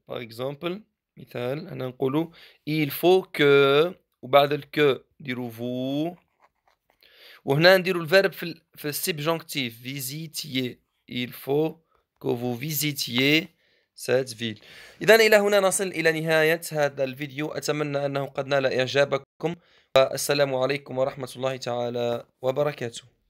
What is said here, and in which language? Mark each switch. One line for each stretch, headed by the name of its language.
French: Par exemple,
Arabic: مثال هنا نقولوا
French: il faut que
Arabic: وبعد الك نديروا vous وهنا نديروا الverb في السبجونكتيف visitiez.
French: Il faut que vous visitiez cette ville.
Arabic: إذا إلى هنا نصل إلى نهاية هذا الفيديو، أتمنى أنه قد نال إعجابكم، والسلام عليكم ورحمة الله تعالى وبركاته.